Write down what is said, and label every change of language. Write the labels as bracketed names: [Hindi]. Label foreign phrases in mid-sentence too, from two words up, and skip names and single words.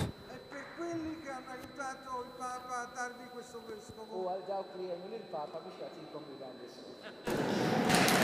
[Italian] Per quelli che hanno aiutato il Papa a darvi questo vescovo. [Maltese] U għal dawk li jgħinu lill-Papa biex jagħtikom il-dan l-isqof.